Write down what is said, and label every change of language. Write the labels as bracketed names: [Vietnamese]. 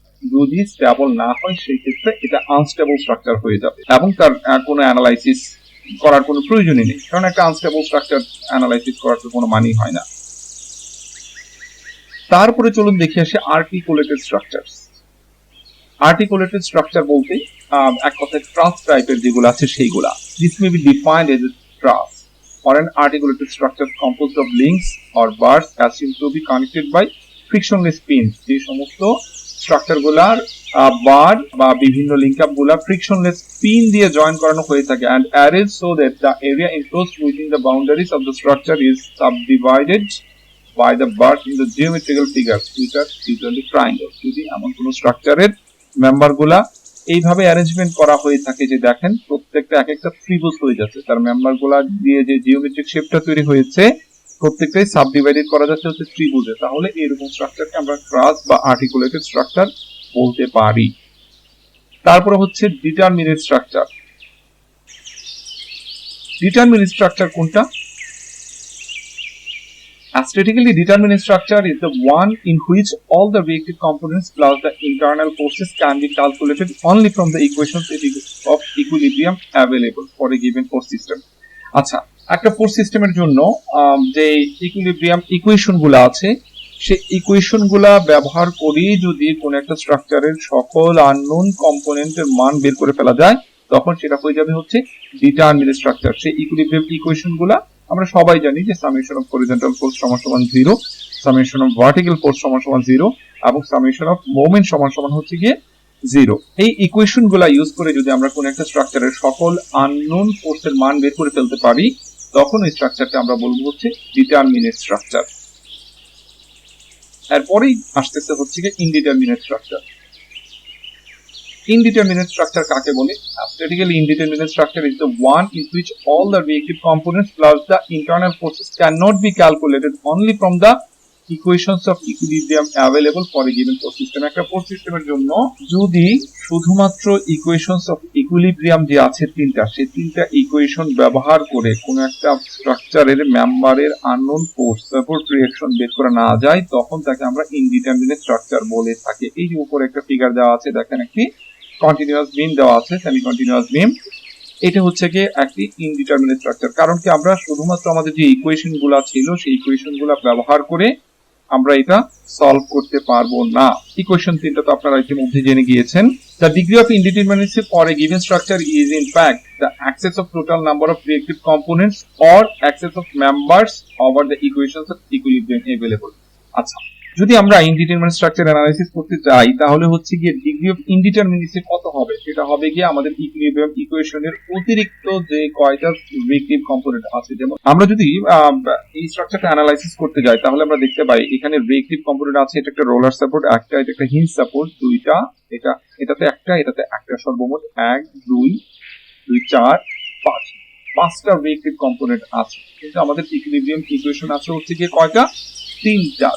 [Bangla] যদি স্টেবল না হয় সেই ক্ষেত্রে এটা আনস্টেবল স্ট্রাকচার হয়ে যাবে এবং তার কোনো অ্যানালাইসিস করার কোনো প্রয়োজনই নেই, কারণ একটা আনস্টেবল স্ট্রাকচার অ্যানালাইসিস করার তো কোনো মানেই হয় না। তারপরে চলুন দেখে আসি আর্টিকুলেটেড স্ট্রাকচারস। আর্টিকুলেটেড স্ট্রাকচার বলতে এক কথায় ট্রাস টাইপের যেগুলো আছে সেইগুলা। [English] This may be defined as a truss or an articulated structure composed of links or bars assumed to be connected by frictionless pins. [Bangla] যে সমস্ত স্ট্রাকচার গুলার বার বা বিভিন্ন লিংক আপ গুলা ফ্রিকশনলেস পিন দিয়ে জয়েন করানো হয়ে থাকে [English] and arranged so that the area enclosed within the boundaries of the structure is subdivided by the bars in the geometrical figures which are usually triangles. [Bangla] যদি এমন কোন স্ট্রাকচারের member গুলা এইভাবে অ্যারেঞ্জমেন্ট করা হয়ে থাকে যে দেখেন প্রত্যেকটা এক একটা ত্রিভুজ হয়ে যাচ্ছে, তার মেম্বার গুলা দিয়ে যে জিওমেট্রিক শেপটা তৈরি হয়েছে প্রত্যেকটাই সাবডিভাইডেড করা যাচ্ছে হচ্ছে ত্রিভুজে, তাহলে এরকম স্ট্রাকচারকে আমরা ট্রাস বা আর্টিকুলেটেড স্ট্রাকচার বলতে পারি। তারপরে হচ্ছে ডিটারমিনেট স্ট্রাকচার। ডিটারমিনেট স্ট্রাকচার কোনটা? [English] A statically determined structure is the one in which all the reactive components plus the internal forces can be calculated only from the equations of equilibrium available for a given force system. [Bangla] আচ্ছা, একটা force সিস্টেমের জন্য যে equilibrium equation গুলো আছে সেই equation গুলা ব্যবহার করে যদি কোন একটা স্ট্রাকচারের সকল আননোন কম্পোনেন্টের মান বের করে ফেলা যায় তখন সেটা হয়ে যাবে হচ্ছে ডিটারমিনেন্ট স্ট্রাকচার। সেই ইকুইলিব্রিয়াম ইকুয়েশন গুলা আমরা সবাই জানি যে সামেশন অফ হরিজন্টাল ফোর্স সমান সমান 0, সামেশন অফ ভার্টিক্যাল ফোর্স সমান সমান 0 এবং সামেশন অফ মোমেন্ট সমান সমান হচ্ছে গিয়ে 0। এই ইকুয়েশন গুলা ইউজ করে যদি আমরা কোন একটা স্ট্রাকচারের সকল আননোন ফোর্সের মান বের করে ফেলতে পারি তখন এই স্ট্রাকচারকে আমরা বলবো হচ্ছে ডিটারমিনেন্ট স্ট্রাকচার। এরপরেই আসতেছে হচ্ছে গিয়ে ইনডিটারমিনেট স্ট্রাকচার। Indeterminate structure কাকে বলে? [English] Statically indeterminate structure is the one in which all the reactive components plus the internal forces cannot be calculated only from the equations of equilibrium available for a given force system. [Bangla] একটা force সিস্টেমের জন্য যদি শুধুমাত্র equations of equilibrium যে আছে তিনটা, সেই তিনটা ইকুয়েশন ব্যবহার করে কোন একটা স্ট্রাকচারের মেম্বারের আননোন ফোর্স সাপোর্ট রিঅ্যাকশন বের করা না যায় তখন তাকে আমরা ইনডিটারমিনেট স্ট্রাকচার বলে থাকি। এই যে উপরে একটা ফিগার দেওয়া আছে দেখেন, একটি কন্টিনিউয়াস বিম দেওয়া আছে, সেমি কন্টিনিউয়াস বিম। এটা হচ্ছে কি একটি ইনডিটারমিনেট স্ট্রাকচার, কারণ কি আমরা শুধুমাত্র আমাদের যে ইকুয়েশন গুলা ছিল সেই ইকুয়েশন গুলা ব্যবহার করে আমরা এটা সলভ করতে পারবো না। ইকুয়েশন তিনটা তো আপনারা ইতিমধ্যে জেনে গিয়েছেন। [English] The degree of indeterminacy for a given structure is in fact the excess of total number of reactive components or excess of members over the equations of equilibrium available. [Bangla] আচ্ছা, যদি আমরা ইনডিটারমিনেট স্ট্রাকচার অ্যানালাইসিস করতে চাই তাহলে হচ্ছে গিয়ে degree of ইনডিটারমিনেসি কত হবে সেটা হবে গিয়ে আমাদের ইকুইলিব্রিয়াম ইকুয়েশনের অতিরিক্ত যে কয়টা রিয়েক্টিভ কম্পোনেন্ট আছে। যেমন আমরা যদি এই স্ট্রাকচারটা অ্যানালাইসিস করতে যাই তাহলে আমরা দেখতে পাই এখানে রিয়েক্টিভ কম্পোনেন্ট আছে, এটা একটা রোলার সাপোর্ট একটা, এটা একটা হিঞ্জ সাপোর্ট দুইটা, এটাতে একটা সর্বমোট 1 2 4 5 পাঁচটা রিয়েক্টিভ কম্পোনেন্ট আছে, কিন্তু আমাদের ইকুইলিব্রিয়াম ইকুয়েশন আছে হচ্ছে গিয়ে কয়টা? তিনটা।